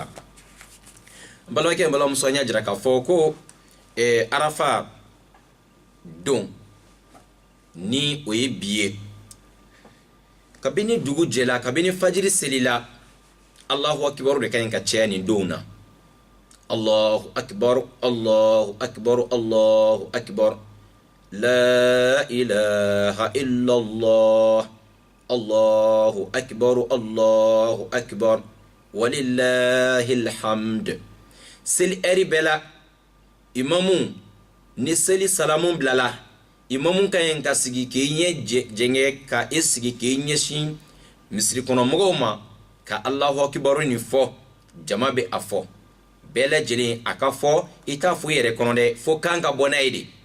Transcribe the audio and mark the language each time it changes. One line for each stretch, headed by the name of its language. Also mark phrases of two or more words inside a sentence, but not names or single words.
Bambara: N balimakɛ n balimamuso, an y'a jira k'a fɔ ko arafa don ni o ye bi ye, kabini dugu jɛla, kabini fajiri selila,
Arabic: الله أكبر
Bambara: de ka ɲi ka caya nin don na.
Arabic: الله أكبر الله أكبر الله أكبر لا إله إلا الله الله أكبر ولله الحمد.
Bambara: Seli eri bela imamu ni seli salamun bilala, imamu ka ɲi ka sigi k'i ɲɛ jɛngɛ ka i sigi k'i ɲɛsin misiri kɔnɔ mɔgɔw ma ka
Arabic: الله أكبر
Bambara: nin fɔ. Jama bɛ a fɔ, bɛɛ lajɛlen a ka fɔ, i t'a fɔ i yɛrɛ kɔnɔ dɛ, fo kan ka bɔ n'a ye de.